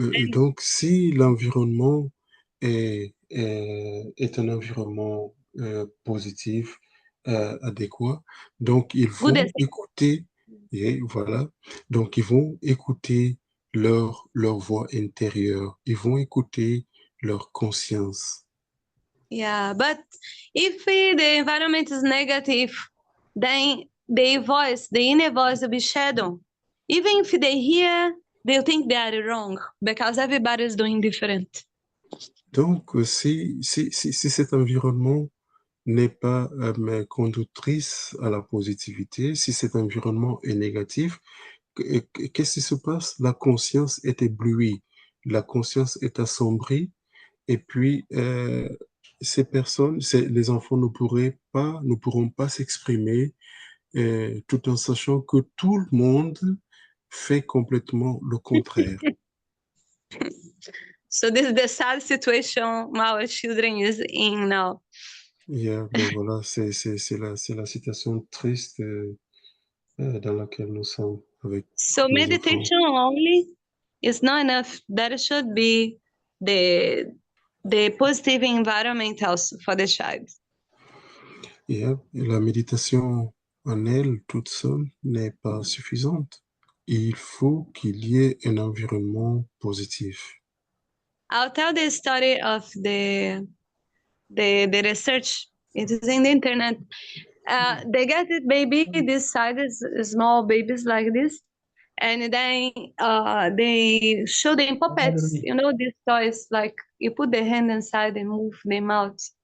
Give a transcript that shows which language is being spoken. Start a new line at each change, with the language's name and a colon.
French: donc, si l'environnement est un environnement positif, adéquat, donc ils
English: Good
French: vont écouter, et voilà, donc ils vont écouter leur voix intérieure, ils vont écouter leur conscience.
English: Yeah, but if the environment is negative, then the voice, the inner voice will be shadow. Even if they hear, they'll think they are wrong because everybody is doing different.
French: Donc, si cet environnement n'est pas mais conductrice à la positivité, si cet environnement est négatif, qu'est-ce qui se passe? La conscience est éblouie, la conscience est assombrie, et puis ces personnes, les enfants ne pourront pas s'exprimer tout en sachant que tout le monde fait complètement le contraire.
English: So this is the sad situation our children is in now.
French: Ben voilà, c'est la situation triste dans laquelle nous sommes avec
English: So
French: nos enfants.
English: meditation only is not enough. There should be the positive environment also for the child.
French: Et la méditation en elle, toute seule, n'est pas suffisante. Il faut qu'il y ait un environnement positif.
English: I'll tell the story of the research. It is in the internet. They get it baby this size is small babies like this, and then they show them puppets. You know these toys like you put the hand inside and move them out.